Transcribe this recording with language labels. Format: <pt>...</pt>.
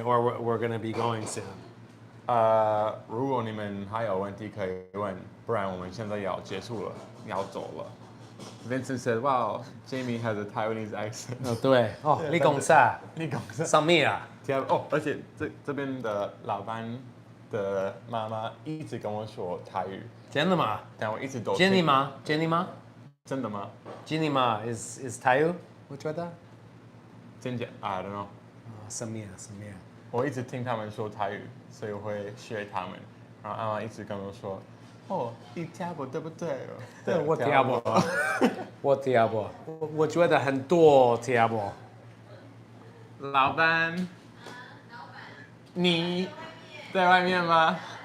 <en>Or we're gonna be going soon.</en> <zh>如果你们还有问题可以问，不然我们现在要结束了，要走了。</zh> <en>Vincent said, "Wow, Jamie has a Taiwanese accent."</en> <zh>对，你讲啥？你讲啥？什么啊？而且这边的老板的妈妈一直跟我说台语，真的吗？但我一直都听。 Jenny 吗？Jenny 吗？真的吗？ Jenny 吗 ？is 台语？我觉得。真假</zh> <en>？I don't know。</en> <zh>什么？我一直听他们说台语，所以我会学他们。然后阿妈一直跟我说：“哦，你听不对不对？” 对，我听不，我听不，我觉得很多听不。老板，你在外面吗？</zh>